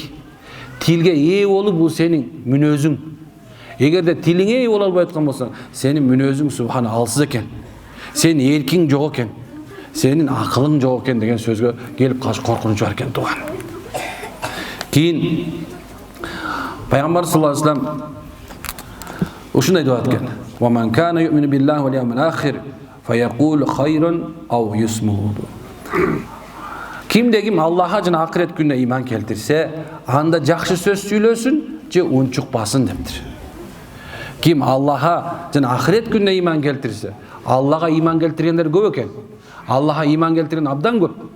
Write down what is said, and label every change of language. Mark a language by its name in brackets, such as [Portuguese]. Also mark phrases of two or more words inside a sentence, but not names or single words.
[Kyrgyz] Тилге ээ болуу бул сенин мүнөзүң. Эгерде тилиңе ээ боло албай аткан болсоң, сенин мүнөзүң субхана алсыз экен. Сенин эркиң жок экен. Сенин акылың жок экен деген сөзгө келип калыш коркунуч бар экен туган. Кийин Пайгамбар [Arabic] صلى الله عليه وسلم [Kyrgyz] ушундай деп аткан: [Arabic] "ومن كان يؤمن بالله واليوم الآخر فليقل خيرا أو ليصمت." [Kyrgyz] Кимде ким Аллахка жана акырет күнүнө иман келтирсе, анда жакшы сөз сүйлөсүн же унчукпасын дептир. Ким Аллахка жана акырет күнүнө иман келтирсе, Аллахка иман келтиргендер көп экен. Аллахка иман келтирген абдан көп.